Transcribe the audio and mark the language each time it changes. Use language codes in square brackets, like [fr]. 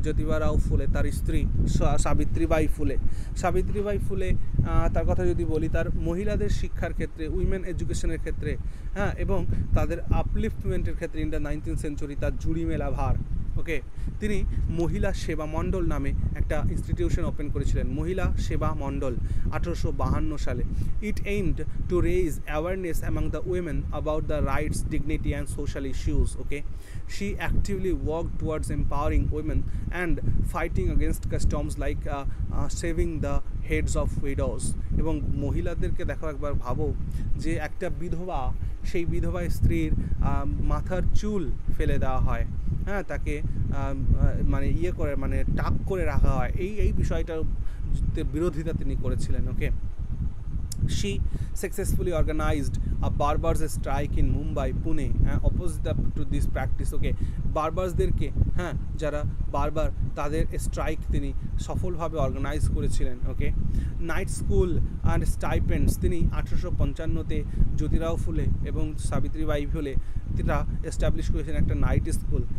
[bn] জ্যোতিবা রাও ফুলে, তার স্ত্রী সাবিত্রীবাই ফুলে, তার কথা যদি বলি, তার মহিলাদের শিক্ষার ক্ষেত্রে, উইমেন এডুকেশনের ক্ষেত্রে, এবং তাদের আপলিফটমেন্টের ক্ষেত্রে [en] in the 19th century [bn] তার জুড়ি মেলা ভার। ওকে, তিনি মহিলা সেবা মণ্ডল নামে একটা ইনস্টিটিউশন ওপেন করেছিলেন, মহিলা সেবা মণ্ডল, 1852 সালে। [en] It aimed to raise awareness among the women about the rights, dignity and social issues. Okay, she actively worked towards empowering women and fighting against customs like saving the heads of widows। [bn] এবং মহিলাদেরকে দেখো, একবার ভাবো যে একটা বিধবা, সেই বিধবা স্ত্রীর মাথার চুল ফেলে দেওয়া হয়, তাকে মানে টাক করে রাখা হয়, এই বিষয়টার বিরোধিতা তিনি করেছিলেন। [en] Okay, she successfully organized a barbers strike in Mumbai, Pune, opposite to this practice। [bn] ওকে, বারবারসদেরকে, যারা বারবার, তাদের স্ট্রাইক তিনি সফলভাবে অর্গানাইজ করেছিলেন। ওকে, [en] night school and stipends, [bn] তিনি 1855-তে জ্যোতিরাও ফুলে এবং সাবিত্রীবাই ফুলে তারা এস্টাবলিশ করেছেন একটা নাইট স্কুল।